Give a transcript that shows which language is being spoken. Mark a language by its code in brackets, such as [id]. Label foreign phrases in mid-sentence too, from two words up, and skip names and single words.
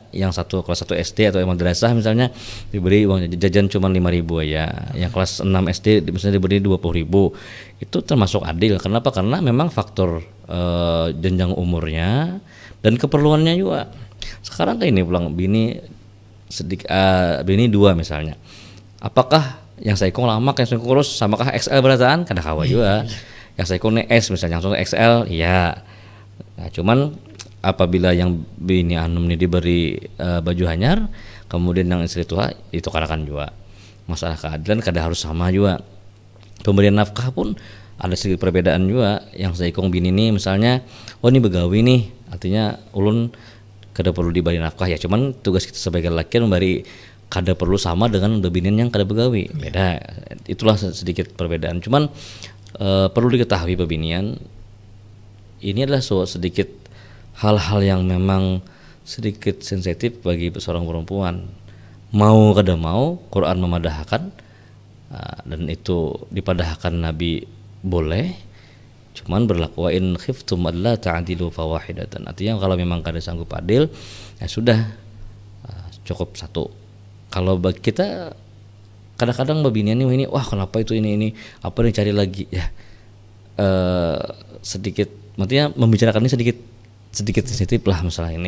[id] Yang satu kelas 1 SD atau madrasah misalnya diberi uang jajan cuma 5.000 aja, yang kelas 6 SD misalnya diberi 20.000. Itu termasuk adil. Kenapa? Karena memang faktor jenjang umurnya dan keperluannya juga. [bjn] Sekarang kayak ini pulang bini bini 2 misalnya, apakah yang saikong lama yang saikong kurus samakah XL berataan? Kada kawa juga. Yang saikong S misalnya langsung XL, iya. Nah, cuman apabila yang bini anum ini diberi baju hanyar, kemudian yang istri tua itu karakan juga. Masalah keadilan kada harus sama juga. Pemberian nafkah pun ada sedikit perbedaan juga. Yang saikong bini ini misalnya, oh ini begawi nih, artinya ulun kada perlu diberi nafkah ya. Cuman tugas kita sebagai laki memberi, kada perlu sama dengan bebinian yang kada begawi. Beda. [id] Itulah sedikit perbedaan. Cuman perlu diketahui bebinian ini adalah sedikit hal-hal yang memang sedikit sensitif bagi seorang perempuan. [bjn] Mau kada mau Quran memadahkan, dan itu dipadahkan Nabi boleh, cuman berlaku [ar] wa in khiftum alla ta'dilu fawahidatan. [bjn] Artinya kalau memang kada sanggup adil ya sudah, cukup 1. Kalau bagi kita kadang-kadang babinian ini wah kenapa itu ini apa yang cari lagi ya, sedikit maksudnya membicarakan ini sedikit sensitif lah masalah ini.